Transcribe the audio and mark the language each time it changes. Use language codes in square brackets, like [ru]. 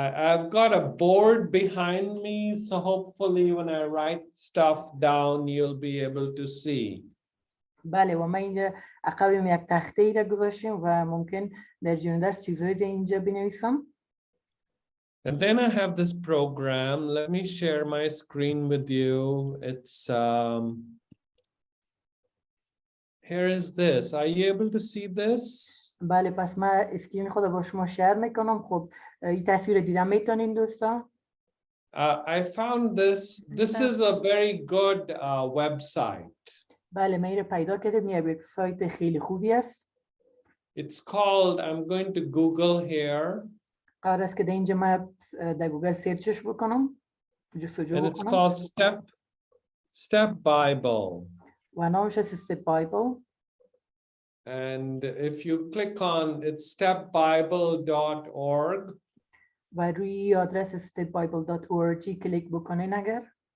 [en] I've got a board behind me, so hopefully when I write stuff down, you'll be able to see. [fa] بله، و من اینجا عقبم یک تخته ای را گذاشتم و ممکن در جریان درس چیزایی را اینجا بنویسم. [en] And then I have this program. Let me share my screen with you. It's here is this. Are you able to see this? [fa] بله، پس من اسکرین خود با شما شیر میکنم. خب این تصویر دیدم میتونین دوستان. [en] I found this. This is a very good website. [fa] بله، من این پیدا کردم. یک وبسایت خیلی خوبی است. [en] It's called, I'm going to Google here. [fa] قرار است که در اینجا من در گوگل سرچش بکنم. [en] And it's called Step Bible. [fa] و نامش است Step Bible. [en] And if you click on it's stepbible.org. [fa] و روی آدرس stepbible.org کلیک بکنین اگر.